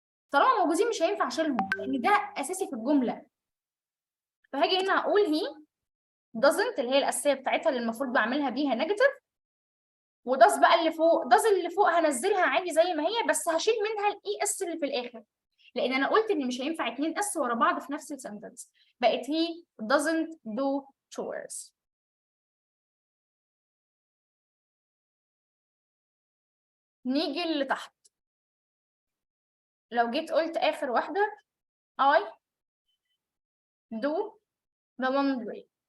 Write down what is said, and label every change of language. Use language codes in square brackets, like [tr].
[ar] طالما موجودين مش هينفع اشيلهم لان ده اساسي في الجمله. فهاجي هنا اقول [en] he doesn't [ar] اللي هي الاساسيه بتاعتها اللي المفروض بعملها بيها نيجاتيف، وداز بقى اللي فوق، داز اللي فوق هنزلها عادي زي ما هي بس هشيل منها الاي اس اللي في الاخر، لان انا قلت ان مش هينفع 2 اس ورا بعض في نفس السنتنس. بقت [en] he doesn't do chores. [ar] نيجي اللي تحت، لو جيت قلت آخر واحدة [en] I do the laundry.